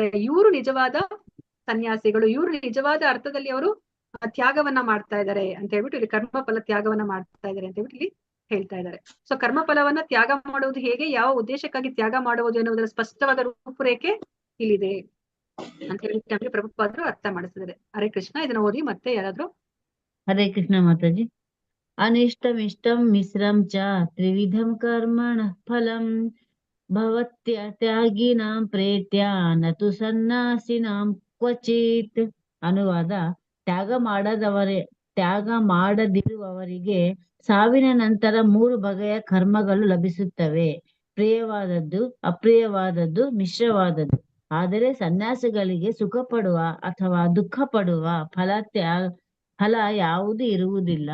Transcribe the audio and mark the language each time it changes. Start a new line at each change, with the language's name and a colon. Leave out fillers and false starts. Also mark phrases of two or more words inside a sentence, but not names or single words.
Kannada: ಇವರು ನಿಜವಾದ ಸನ್ಯಾಸಿಗಳು, ಇವರು ನಿಜವಾದ ಅರ್ಥದಲ್ಲಿ ಅವರು ತ್ಯಾಗವನ್ನ ಮಾಡ್ತಾ ಇದ್ದಾರೆ ಅಂತ ಹೇಳ್ಬಿಟ್ಟು ಇಲ್ಲಿ ಕರ್ಮಫಲ ತ್ಯಾಗವನ್ನ ಮಾಡ್ತಾ ಇದ್ದಾರೆ ಅಂತ ಹೇಳ್ಬಿಟ್ಟು ಇಲ್ಲಿ ಹೇಳ್ತಾ ಇದ್ದಾರೆ. ಸೊ ಕರ್ಮಫಲವನ್ನ ತ್ಯಾಗ ಮಾಡುವುದು ಹೇಗೆ, ಯಾವ ಉದ್ದೇಶಕ್ಕಾಗಿ ತ್ಯಾಗ ಮಾಡುವುದು ಎನ್ನುವುದರ ಸ್ಪಷ್ಟವಾದ ರೂಪುರೇಖೆ ಇಲ್ಲಿದೆ ಅಂತ ಹೇಳಿ ಪ್ರಭುಪಾದರು ಅರ್ಥ ಮಾಡಿಸಿದ್ದಾರೆ.
Sanskrit: ಹರೇ ಕೃಷ್ಣ.
Kannada: ಇದನ್ನ ಓದಿ ಮತ್ತೆ ಯಾರಾದ್ರೂ.
Sanskrit: ಹರೇ ಕೃಷ್ಣ ಮಾತಾಜಿ. ಅನಿಷ್ಟಂ ಇಷ್ಟಂ ಮಿಶ್ರಂ ಚ ತ್ರಿವಿಧಂ ಕರ್ಮಣ ಫಲಂ ಭವತ್ಯಾಗಿನಾಂ ಪ್ರೇತ್ಯ ನತು ಸನ್ಯಾಸಿನಾಂ ಕ್ವಚಿತ್.
Kannada: ಅನುವಾದ: ತ್ಯಾಗ ಮಾಡದಿರುವವರಿಗೆ ಸಾವಿನ ನಂತರ 3 ಬಗೆಯ ಕರ್ಮಗಳು ಲಭಿಸುತ್ತವೆ. ಪ್ರಿಯವಾದದ್ದು, ಅಪ್ರಿಯವಾದದ್ದು, ಮಿಶ್ರವಾದದ್ದು. ಆದರೆ ಸನ್ಯಾಸಿಗಳಿಗೆ ಸುಖ ಪಡುವ ಅಥವಾ ದುಃಖ ಪಡುವ ಫಲ ಯಾವುದು ಇರುವುದಿಲ್ಲ.